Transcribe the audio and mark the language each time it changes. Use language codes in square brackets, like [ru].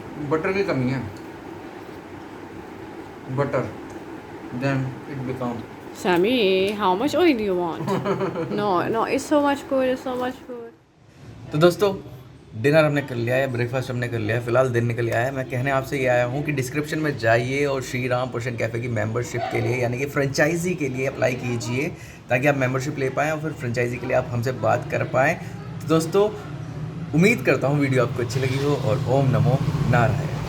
[hi] Butter की कमी है, butter [en] then it become Sammy, how much oil do you want? No, it's so much food, it's so much food. [hi] तो दोस्तों dinner हमने कर लिया है, ब्रेकफास्ट हमने कर लिया है, फिलहाल दिन निकल आया है। मैं कहने आपसे ये आया हूँ कि डिस्क्रिप्शन में जाइए और श्री राम पोषण कैफ़े की मेंबरशिप के लिए यानी कि फ्रेंचाइजी के लिए अप्लाई कीजिए ताकि आप मेंबरशिप ले पाएँ और फिर फ्रेंचाइजी के लिए आप हमसे बात कर पाएँ। तो दोस्तों उम्मीद करता हूँ वीडियो आपको अच्छी लगी हो और ओम नमो नारायण।